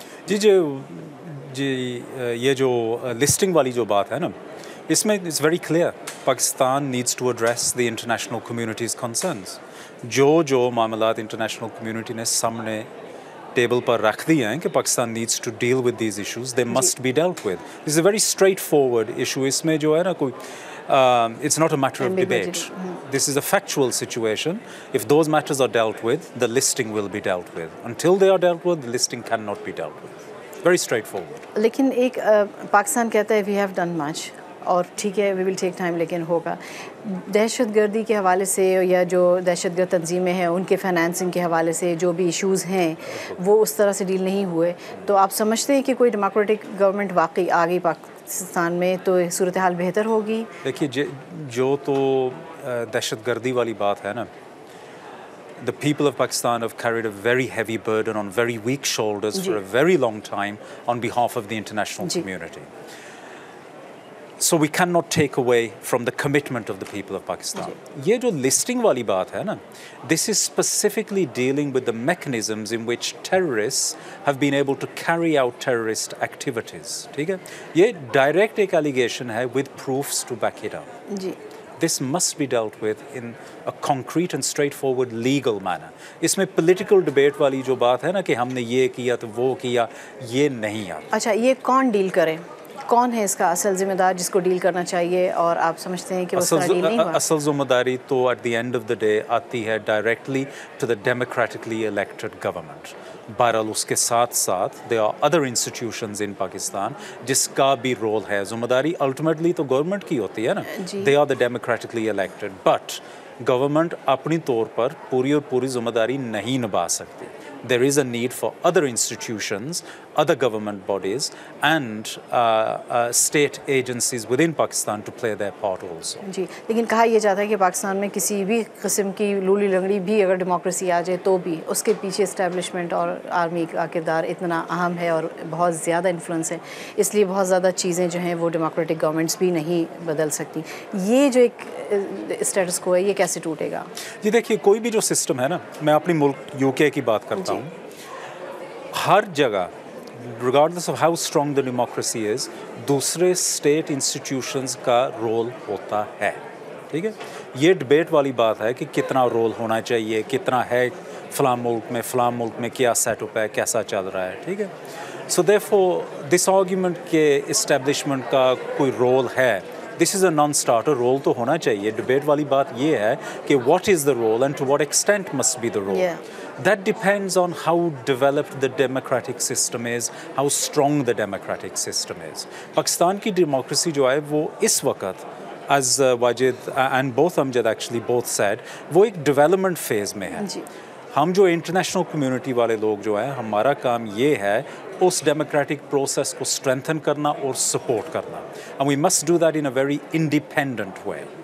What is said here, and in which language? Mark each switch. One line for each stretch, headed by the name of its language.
Urdu: جی یہ جو لسٹنگ والی جو بات ہے نا، اس میں
English: It's very clear, Pakistan needs to address the international communities concerns.
Urdu: جو معاملات انٹرنیشنل کمیونٹی نے سامنے ٹیبل پر رکھ دیے ہیں کہ
English: Pakistan needs to deal with these issues, they must be dealt with. This is a very straightforward issue.
Urdu: اس میں جو ہے نا کوئی
English: it's not a matter of debate. This is a factual situation. If those matters are dealt with, the listing will be dealt with. Until they are dealt with, the listing cannot be dealt with. Very straightforward.
Urdu: لیکن ایک پاکستان کہتا ہے
English: we have done much،
Urdu: اور ٹھیک ہے
English: we will take time،
Urdu: لیکن ہوگا. دہشت گردی کے حوالے سے یا جو دہشت گرد تنظیمیں ہیں ان کے فائنانسنگ کے حوالے سے جو بھی ایشوز ہیں وہ اس طرح سے ڈیل نہیں ہوئے. تو آپ سمجھتے ہیں کہ کوئی ڈیموکریٹک گورنمنٹ واقعی آ گئی پاکستان میں تو صورتحال بہتر ہوگی؟ دیکھیے جو تو دہشت گردی والی بات ہے نا،
English: the people of Pakistan have carried a very heavy burden on very weak shoulders for a very long time on behalf of the international community. So we cannot take away from the commitment of the people of Pakistan.
Urdu: یہ جو listing والی بات ہے نا،
English: this is specifically dealing with the mechanisms in which terrorists have been able to carry out terrorist activities.
Urdu: ٹھیک ہے، یہ direct ایک allegation ہے
English: with proofs to back it up.
Urdu: جی
English: This must be dealt with in a concrete and straightforward legal manner.
Urdu: اس میں political debate والی جو بات ہے نا کہ ہم نے یہ کیا تو وہ کیا، یہ نہیں آتا. اچھا، یہ کون ڈیل کرے؟ کون ہے اس کا اصل ذمہ دار جس کو ڈیل کرنا چاہیے، اور آپ سمجھتے ہیں کہ وہ ڈیل نہیں ہوا؟ اصل ذمہ داری تو
English: at the end of the day
Urdu: آتی ہے directly
English: to the democratically elected
Urdu: government. بہرحال اس کے ساتھ ساتھ
English: they are other institutions in Pakistan
Urdu: جس کا بھی رول ہے. ذمہ داری الٹیمیٹلی تو گورنمنٹ کی ہوتی ہے نا،
English: they are the democratically elected, but
Urdu: government اپنی طور پر پوری اور پوری ذمہ داری نہیں نبھا سکتی.
English: There is a need for other institutions, other government bodies and state agencies within Pakistan to play their part also.
Urdu: جی، لیکن کہا یہ جاتا ہے کہ پاکستان میں کسی بھی قسم کی لولی لنگڑی بھی اگر ڈیموکریسی آ جائے تو بھی اس کے پیچھے اسٹیبلشمنٹ اور آرمی کا کردار اتنا اہم ہے اور بہت زیادہ انفلوئنس ہے، اس لیے بہت زیادہ چیزیں جو ہیں وہ ڈیموکریٹک گورنمنٹس بھی نہیں بدل سکتی. یہ جو ایک اسٹیٹس کو ہے یہ کیسے ٹوٹے گا؟ جی دیکھیے، کوئی بھی جو سسٹم ہے نا، میں اپنی ملک UK کی بات کرتا ہوں، ہر جگہ
English: regardless of how strong the democracy is،
Urdu: دوسرے اسٹیٹ انسٹیٹیوشنز کا رول ہوتا ہے. ٹھیک ہے. یہ ڈبیٹ والی بات ہے کہ کتنا رول ہونا چاہیے, کتنا ہے فلاں ملک میں کیا سیٹ اپ ہے, کیسا چل رہا ہے, ٹھیک ہے.
English: so therefore this
Urdu: آرگیومنٹ کے اسٹیبلشمنٹ کا کوئی رول ہے,
English: This is a non starter.
Urdu: رول تو ہونا چاہیے. ڈبیٹ والی بات یہ ہے کہ
English: what is the role
Urdu: and to what extent must be the role.
English: That depends on how developed the democratic system is, how strong the democratic system is.
Urdu: Pakistan کی ڈیموکریسی جو ہے وہ اس وقت as Wajid and both Amjad
English: actually both said
Urdu: وہ ایک development phase میں ہے. ہم جو انٹرنیشنل کمیونٹی والے لوگ جو ہیں, ہمارا کام یہ ہے اس ڈیموکریٹک پروسیس کو اسٹرینتھن کرنا اور سپورٹ کرنا.
English: And we must do that in a very independent way.